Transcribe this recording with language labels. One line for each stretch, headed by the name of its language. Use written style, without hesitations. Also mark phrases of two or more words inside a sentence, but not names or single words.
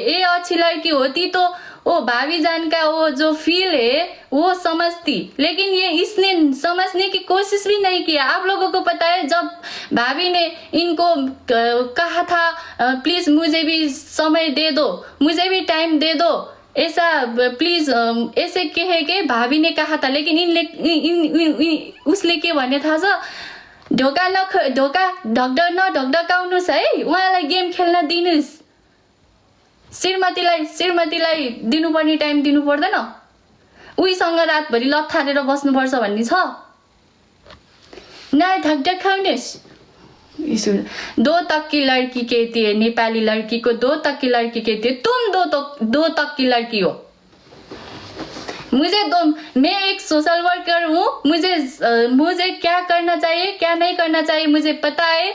Hindi: ये अच्छी लड़की होती तो वो भाभी जान का वो जो फील है वो समझती, लेकिन ये इसने समझने की कोशिश भी नहीं किया। आप लोगों को पता है जब भाभी ने इनको कहा था प्लीज मुझे भी समय दे दो, मुझे भी टाइम दे दो, ऐसा प्लीज ऐसे कहे के भाभी ने कहा था, लेकिन
Nepali: उसले के भने थाहा छ ढोका ढकढकाउनुस् है, उहाँलाई गेम खेल्न दिनुस्, श्रीमतीलाई दिनुपर्ने टाइम दिनु पर्दैन, उहीसँग रातभरि लथारेर बस्नुपर्छ भन्ने छ। न ढकढकाउनुस्।
Hindi: दो तक की लड़की कहती है, नेपाली लड़की को दो तक की लड़की कहती है। तुम दो तक की लड़की हो। मैं एक
English: social worker
Hindi: हूँ, मुझे क्या करना चाहिए क्या नहीं करना चाहिए मुझे पता है।